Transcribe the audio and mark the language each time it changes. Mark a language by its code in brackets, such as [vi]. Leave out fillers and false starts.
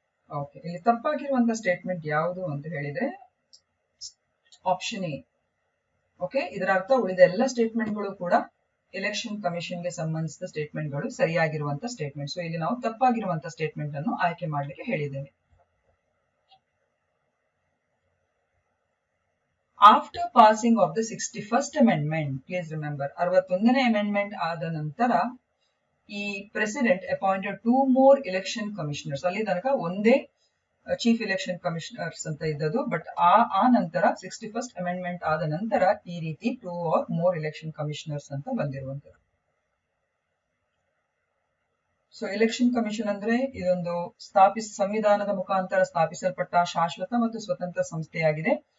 [kn] Okay. ಇಲ್ಲಿ ತಪ್ಪಾಗಿರುವಂತಹ statement ಯಾವುದು ಅಂತ ಹೇಳಿದ್ರೆ ಆಪ್ಷನ್ ಎ. ಓಕೆ. ಇದರ ಅರ್ಥ ಉಳಿದ ಎಲ್ಲ ಸ್ಟೇಟ್ಮೆಂಟ್ಗಳು ಕೂಡ ಎಲೆಕ್ಷನ್ ಕಮಿಷನ್ಗೆ ಸಂಬಂಧಿಸಿದ ಸ್ಟೇಟ್ಮೆಂಟ್ಗಳು ಸರಿಯಾಗಿರುವಂತಹ ಸ್ಟೇಟ್ಮೆಂಟ್. ಸೊ ಇಲ್ಲಿ ನಾವು ತಪ್ಪಾಗಿರುವಂತಹ ಸ್ಟೇಟ್ಮೆಂಟ್ ಅನ್ನು ಆಯ್ಕೆ ಮಾಡಲಿಕ್ಕೆ ಹೇಳಿದ್ದೇವೆ. [en] After passing of the 61st amendment, please remember, [kn] 61ನೇ amendment ಆದ ನಂತರ ಈ [en] President appointed 2 more election commissioners. [kn] ಅಲ್ಲಿ ತನಕ ಒಂದೇ ಚೀಫ್ ಎಲೆಕ್ಷನ್ ಕಮಿಷನರ್ಸ್ ಅಂತ ಇದ್ದದ್ದು, ಬಟ್ ಆ ನಂತರ 61st amendment ಆದ ನಂತರ ಈ ರೀತಿ [en] 2 or more election commissioners [kn] ಅಂತ ಬಂದಿರುವಂತದ್ದು. ಸೊ ಎಲೆಕ್ಷನ್ ಕಮಿಷನ್ ಅಂದ್ರೆ ಇದೊಂದು ಸಂವಿಧಾನದ ಮುಖಾಂತರ ಸ್ಥಾಪಿಸಲ್ಪಟ್ಟ ಶಾಶ್ವತ ಮತ್ತು ಸ್ವತಂತ್ರ ಸಂಸ್ಥೆಯಾಗಿದೆ.